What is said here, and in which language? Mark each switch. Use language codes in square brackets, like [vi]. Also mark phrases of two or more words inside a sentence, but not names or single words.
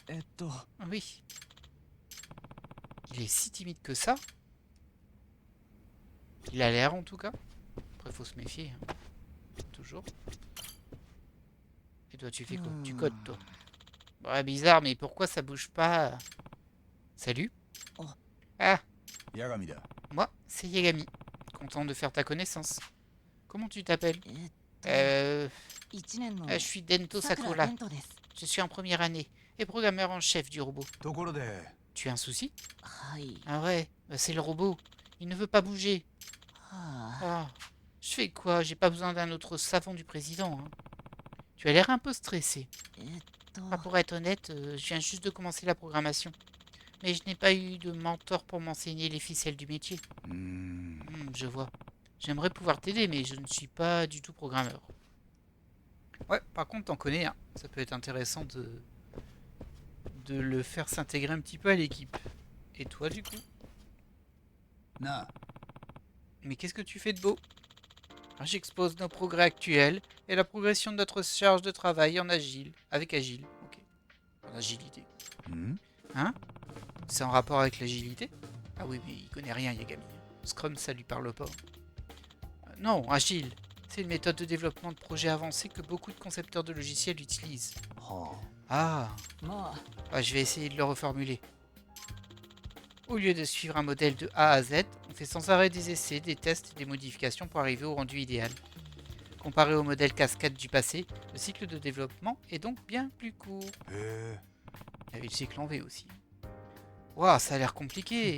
[fr] Oui. Il est si timide que ça. Il a l'air en tout cas. Après, faut se méfier. Hein. Toujours. Et toi, tu fais quoi? Tu codes, toi. Ouais, bizarre, mais pourquoi ça bouge pas? Salut. Oh. Ah, [ja] 八神だ。 [fr] moi, c'est Yagami. Content de faire ta connaissance. Comment tu t'appelles [ja] 1 年の [fr] Je suis Dento [ja] さくら Sakura. レントです。 [fr] Je suis en première année et programmeur en chef du robot. [ja] ところで、 [fr] Tu as un souci? [ja] はい。 [fr] Ah ouais, bah c'est le robot. Il ne veut pas bouger. はあ。 Ah, je fais quoi? J'ai pas besoin d'un autre savant du président, hein. Tu as l'air un peu stressé. Pour être honnête, je viens juste de commencer la programmation. Mais je n'ai pas eu de mentor pour m'enseigner les ficelles du métier. うーん。 Je vois. J'aimerais pouvoir t'aider, mais je ne suis pas du tout programmeur. Ouais, par contre, t'en connais un. Ça peut être intéressant de le faire s'intégrer un petit peu à l'équipe. Et toi, du coup? [ja] なあ、 [fr] Mais qu'est-ce que tu fais de beau? J'expose nos progrès actuels et la progression de notre charge de travail en agile. Avec agile, ok. En agilité. ん Hein? C'est en rapport avec l'agilité? Ah oui, mais il connaît rien, Yagami. Scrum, ça lui parle pas. Non, agile. C'est une méthode de développement de projets avancés que beaucoup de concepteurs de logiciels utilisent. は Ah, まあ ah, je vais essayer de le reformuler. Au lieu de suivre un modèle de A à Z, on fait sans arrêt des essais, des tests et des modifications pour arriver au rendu idéal. Comparé au modèle cascade du passé, le cycle de développement est donc bien plus court. あ。へえ。 Il y avait le cycle en V aussi. Waouh, ça a l'air compliqué.